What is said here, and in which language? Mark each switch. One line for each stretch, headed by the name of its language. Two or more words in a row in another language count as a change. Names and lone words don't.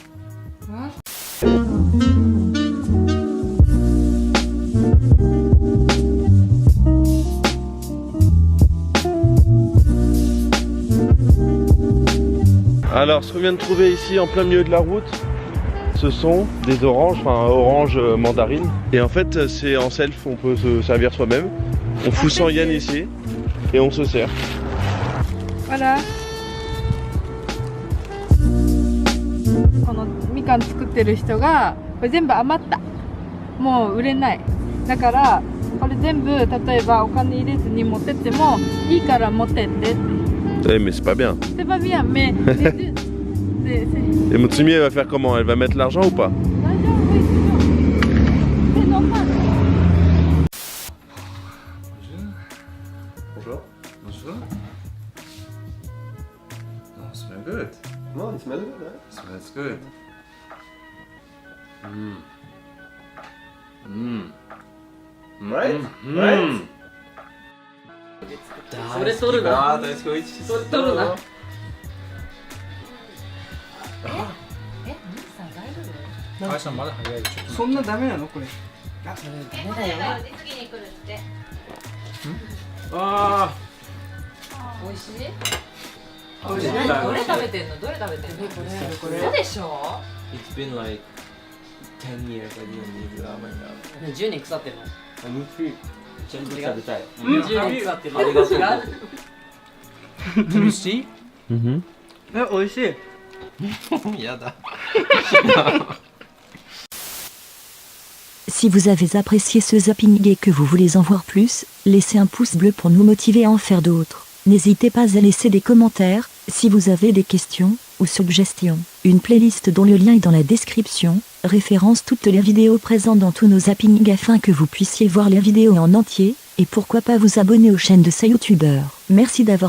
French: Alors, ce qu'on vient de trouver ici en plein milieu de la route, ce sont des oranges, enfin oranges mandarines. Et en fait, c'est en self, on peut se servir soi-même. On fout 100 yens ici et on se sert. Voilà.
Japanese: このみかん作ってる人がこれ全部余った。もう売れない。だからこれ全部例えばお金入れずに持ってってもいいから持ってってって。
French: Eh mais c'est pas bien. C'est pas bien, mais Et Motsumi, elle va faire comment? Elle va mettre l'argent ou pas? L'argent, oui, c'est normal. Bonjour. Bonjour.
English: Oh, it smells good. No, it smells good, right? It smells good. Right? Mm. Right?
Japanese: それ取るな。大好き、おいしい。それ取るな。母さんまだ早い。そんなダメなのこれ？あ、それダメだよ。次に来るって。あ美味しい？美味しい。どれ食べてんの？どれ食べてんの？これ。そうでしょ
English: ？It's been like 10 years I didn't eat ramen now.
Japanese: 10 年腐ってるの？ちゃんと食べたい。 10年腐ってるの？ありがとう。美味しい？美味しい。やだ。
French: Si vous avez apprécié ce zapping et que vous voulez en voir plus, laissez un pouce bleu pour nous motiver à en faire d'autres. N'hésitez pas à laisser des commentaires, si vous avez des questions ou suggestions. Une playlist dont le lien est dans la description, référence toutes les vidéos présentes dans tous nos zappings afin que vous puissiez voir les vidéos en entier, et pourquoi pas vous abonner aux chaînes de ces youtubeurs.